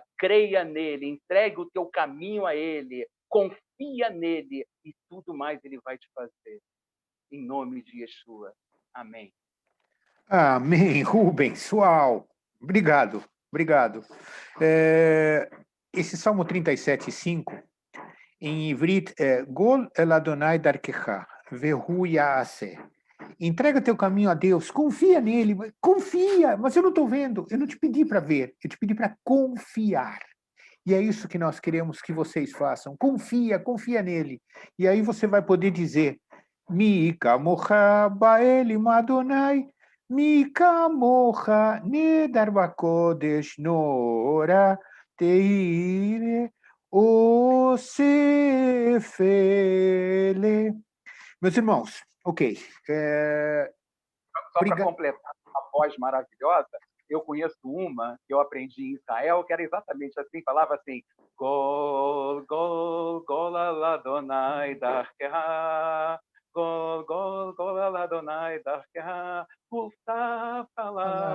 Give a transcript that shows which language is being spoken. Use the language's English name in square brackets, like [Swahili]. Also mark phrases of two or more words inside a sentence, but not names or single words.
[Portuguese] Creia nele, entregue o teu caminho a ele, confia nele e tudo mais ele vai te fazer. Em nome de Yeshua. Amém. Amém, Rubens. Uau! Obrigado, obrigado. Esse Salmo 37:5, em Ivrit, é [Hebrew] גול אל אדוני דרכך והוא יעשה. [Portuguese] Entrega teu caminho a Deus, confia nele, confia, mas eu não estou vendo, eu não te pedi para ver, eu te pedi para confiar. E é isso que nós queremos que vocês façam. Confia, confia nele. E aí você vai poder dizer: [Hebrew] מי כמוכה באלים אדוני מי כמוכה נאדר בקודש נורא תהלות עושה פלא. [Portuguese] Meus irmãos, ok. Só para completar a voz maravilhosa, eu conheço uma que eu aprendi em Israel, que era exatamente assim, falava assim, [Hebrew] גול גול גול אדוני דרכך גול גול גול אדוני דרכך, [Portuguese] ulta fala,